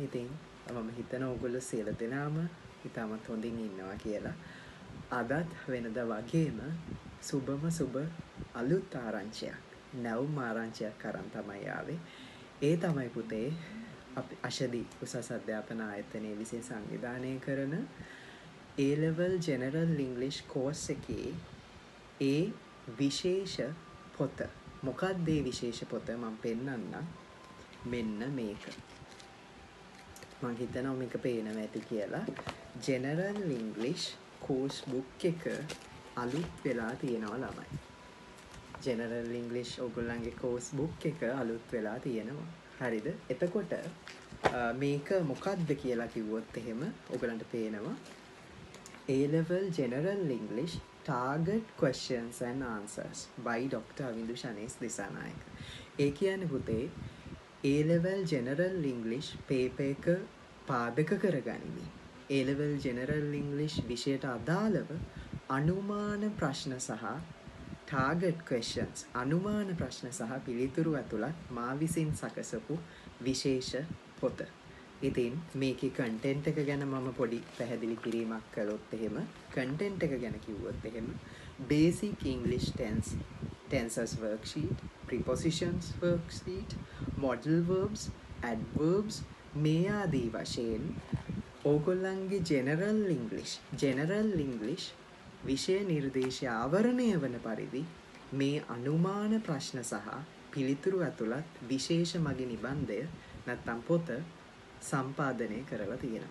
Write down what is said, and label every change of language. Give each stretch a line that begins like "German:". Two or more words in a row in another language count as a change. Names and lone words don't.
Sinhala: ඉතින් මම හිතන ඕගොල්ලෝ සියලු දෙනාම ඉතාමත් හොඳින් ඉන්නවා කියලා. අදත් වෙනදා වගේම සුබ අලුත් ආරංචියක්, නැවුම් ආරංචියක් අරන් තමයි ආවේ. ඒ තමයි පුතේ අපි අශදී උසස් අධ්‍යාපන ආයතනයේ විසින් සංවිධානය කරන
English: A level general English course
Sinhala: එකේ ඒ විශේෂ පොත. මොකක්ද ඒ විශේෂ පොත? මම පෙන්නන්නම්. මෙන්න මේක. මං හිතනවා මේක පේනවා ඇති කියලා.
English: General English course book
Sinhala: එක අලුත් වෙලා තියෙනවා ළමයි.
English: General English
Sinhala: ඔයගොල්ලන්ගේ
English: course book
Sinhala: එක අලුත් වෙලා තියෙනවා. හරිද? එතකොට මේක මොකක්ද කියලා කිව්වොත් එහෙම ඔයගලන්ට පේනවා
English: A level General English Target Questions and Answers by Dr.
Sinhala: Avindu Shanes Disanayaka. ඒ කියන්නේ පුතේ
English: A level General English paper
Sinhala: එක පාදක කරගනිමින්
English: A level General English
Sinhala: විෂයට අදාළව අනුමාන ප්‍රශ්න සහ
English: target questions
Sinhala: අනුමාන ප්‍රශ්න සහ පිළිතුරු ඇතුළත් මා විසින් සකසපු විශේෂ පොත. ඉතින් මේකේ content එක ගැන මම පොඩි පැහැදිලි කිරීමක් කළොත් එහෙම content එක ගැන කිව්වොත් එහෙම
English: basic English tenses worksheet, prepositions worksheet, modal verbs,
Sinhala: adverbs මේ ආදී වශයෙන් ඕගොල්ලන්ගේ
English: general English
Sinhala: විෂය නිර්දේශය ආවරණය වන පරිදි මේ අනුමාන ප්‍රශ්න සහ පිළිතුරු ඇතුළත් විශේෂ මග නිබන්ධය නැත්නම් පොත සම්පාදනය කරලා තියෙනවා.